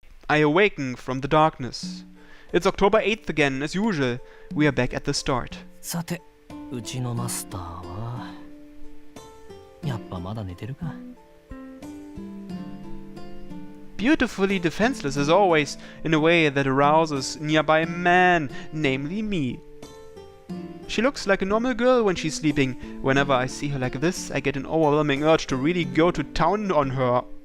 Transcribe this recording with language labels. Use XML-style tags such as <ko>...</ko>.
<en>I awaken from the darkness. It's October 8th again, as usual. We are back at the start.</en> <ja>さて、うちのマスターはやっぱまだ寝てるか。</ja> <en>Beautifully defenseless as always, in a way that arouses nearby man, namely me. She looks like a normal girl when she's sleeping. Whenever I see her like this, I get an overwhelming urge to really go to town on her.</en>